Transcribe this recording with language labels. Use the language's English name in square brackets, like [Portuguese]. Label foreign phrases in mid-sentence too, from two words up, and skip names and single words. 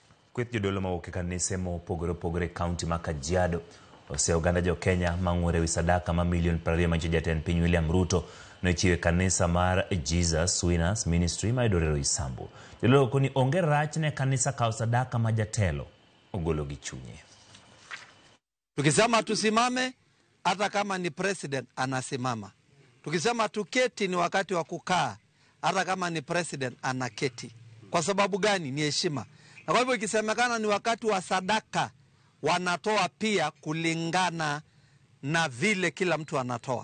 [Luo (Kenya and Tanzania)] Kweth jodolo mawuok kanise mopogore opogore kaunti ma Kajiado ose oganda jo Kenya mang'ure wi sadaka ma milion 20 ma jatend piny William Ruto nochiwe kanisa mar Jesus Winners Ministry ma yudore Roysambu. Jodolo koni onge rach ne kanisa kao sadaka ma jatelo ogolo gi chunye. [Swahili] Tukisema tusimame hata kama ni president anasimama. Tukisema tuketi ni wakati wa kukaa hata kama ni president anaketi. Kwa sababu gani? Ni heshima. Na kwa hivyo ikisemekana ni wakati wa sadaka, wanatoa pia kulingana na vile kila mtu anatoa.